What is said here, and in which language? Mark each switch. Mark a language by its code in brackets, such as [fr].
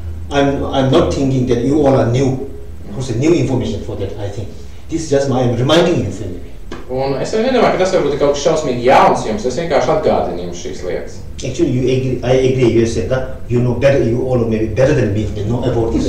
[en] I'm not thinking that you all are new. New information for that, I think. This is just I'm reminding you. [lv] Un es nedomāju, ka tas varbūt ir kaut kas šausmīgi jauns jums. Es vienkārši atgādinu jums šīs lietas. [en] Actually, I agree. You said that you know better. You all know maybe better than me. They know about this.